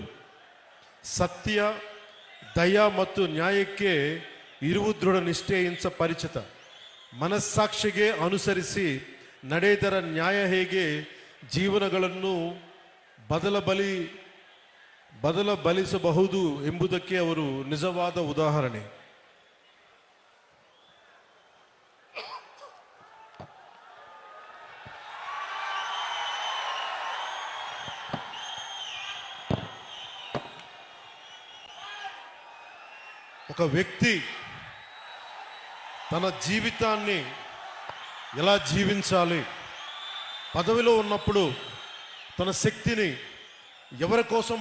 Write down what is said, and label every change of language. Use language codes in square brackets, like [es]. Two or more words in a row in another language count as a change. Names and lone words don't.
[kn] ಸತ್ಯ, ದಯ ಮತ್ತು ನ್ಯಾಯಕ್ಕೆ ಇರುವ ದೃಢ ನಿಷ್ಠೆಯಿಂದ ಪರಿಚಿತ. ಮನಸ್ಸಾಕ್ಷಿಗೆ ಅನುಸರಿಸಿ ನಡೆದರ ನ್ಯಾಯ ಹೇಗೆ ಜೀವನಗಳನ್ನು ಬದಲಬಲಿಸಬಹುದು ಎಂಬುದಕ್ಕೆ ಅವರು ನಿಜವಾದ ಉದಾಹರಣೆ. [te] ఒక వ్యక్తి తన జీవితాన్ని ఎలా జీవించాలి, పదవిలో ఉన్నప్పుడు తన శక్తిని ఎవరి కోసం